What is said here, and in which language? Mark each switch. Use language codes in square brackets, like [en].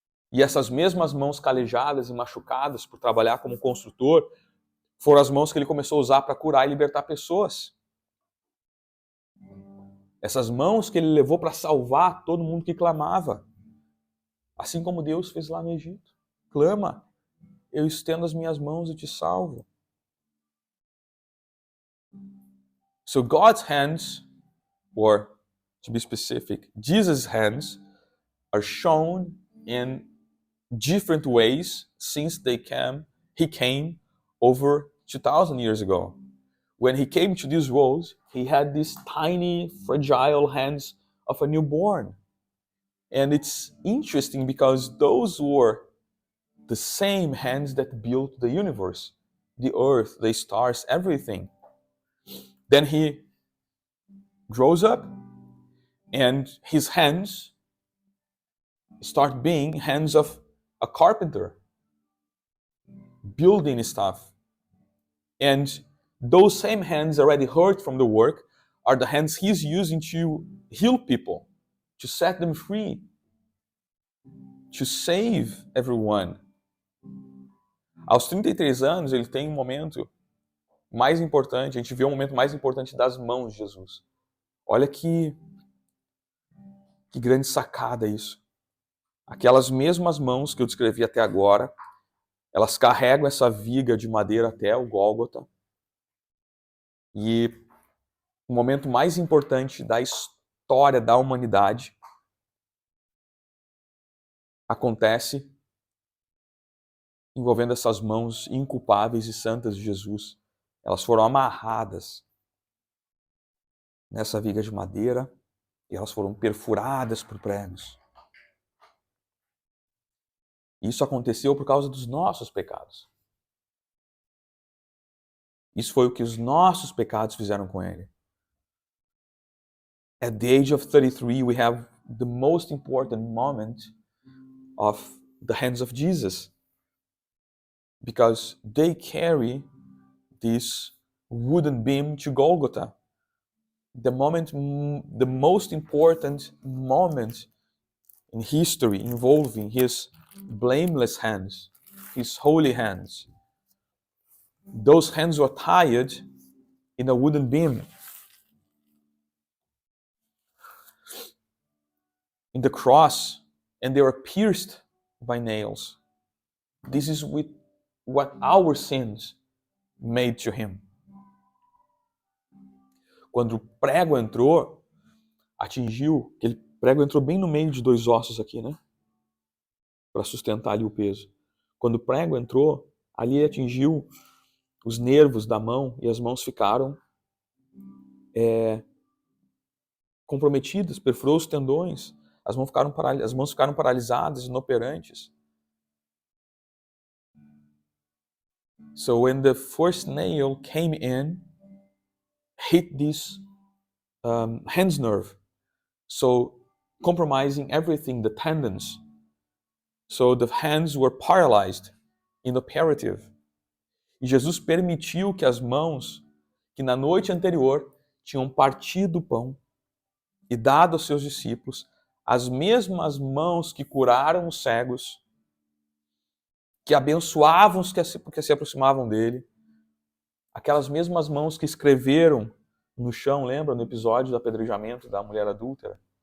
[pt] E essas mesmas mãos calejadas e machucadas por trabalhar como construtor foram as mãos que ele começou a usar para curar e libertar pessoas. Essas mãos que ele levou para salvar todo mundo que clamava. Assim como Deus fez lá no Egito. Clama, eu estendo as minhas mãos e te salvo. [en] So God's hands, or to be specific, Jesus' hands are shown in different ways since he came over 2,000 years ago. When he came to this world, he had these tiny, fragile hands of a newborn. And it's interesting because those were the same hands that built the universe, the earth, the stars, everything. Then he grows up, and his hands start being hands of a carpenter, building stuff. And those same hands already hurt from the work are the hands he's using to heal people, to set them free, to save everyone. [pt] Aos 33 anos, ele tem um momento mais importante, a gente vê o momento mais importante das mãos de Jesus. Olha que grande sacada isso. Aquelas mesmas mãos que eu descrevi até agora, elas carregam essa viga de madeira até o Gólgota. E o momento mais importante da história da humanidade acontece envolvendo essas mãos inculpáveis e santas de Jesus. Elas foram amarradas nessa viga de madeira e elas foram perfuradas por pregos. Isso aconteceu por causa dos nossos pecados. Isso foi o que os nossos pecados fizeram com ele. [en] At the age of 33, we have the most important moment of the hands of Jesus, because they carry this wooden beam to Golgotha. The most important moment in history involving his blameless hands, his holy hands. Those hands were tied in a wooden beam. In the cross, and they were pierced by nails. This is what our sins made to him. [pt] Quando o prego entrou, aquele prego entrou bem no meio de dois ossos aqui, né? Para sustentar ali o peso. Quando o prego entrou, ali atingiu os nervos da mão e as mãos ficaram comprometidas, perfurou os tendões, as mãos ficaram paralisadas, inoperantes. [en] So when the first nail came in, hit this hands nerve, so compromising everything, the tendons. So the hands were paralyzed, inoperative. [pt] E Jesus permitiu que as mãos, que na noite anterior tinham partido o pão e dado aos seus discípulos, as mesmas mãos que curaram os cegos, que abençoavam os que se aproximavam dele, aquelas mesmas mãos que escreveram no chão, lembra no episódio do apedrejamento da mulher adúltera?